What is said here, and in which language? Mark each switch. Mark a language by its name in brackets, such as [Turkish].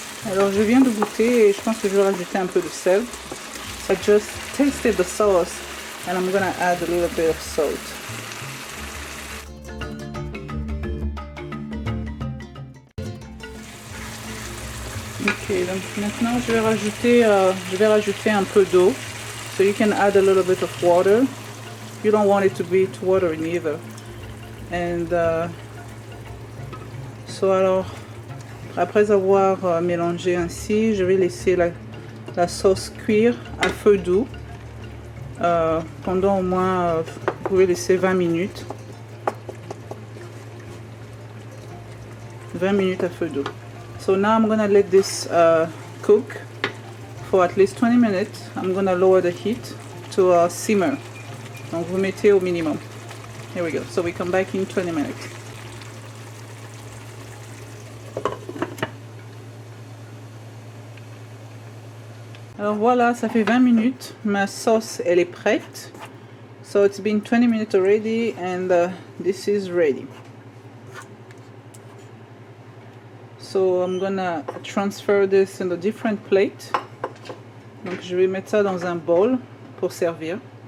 [French] Alors je viens de goûter et je pense que je vais rajouter un peu de sel. [English] I just tasted the sauce and I'm gonna add a little bit of salt. [French] Ok, donc maintenant je vais rajouter un peu d'eau. [English] So you can add a little bit of water. You don't want it to be too watery either. [French] And so alors, après avoir mélangé ainsi, je vais laisser la sauce cuire à feu doux pendant au moins, vous pouvez laisser 20 minutes. 20 minutes à feu doux. [English] So now I'm gonna let this cook for at least 20 minutes. I'm gonna lower the heat to a simmer. [French] Donc vous mettez au minimum. [English] Here we go. So we come back in 20 minutes. [French] Alors voilà, ça fait 20 minutes. Ma sauce, elle est prête. [English] So it's been 20 minutes already and this is ready. So I'm gonna transfer this in a different plate. [French] Donc je vais mettre ça dans un bol pour servir.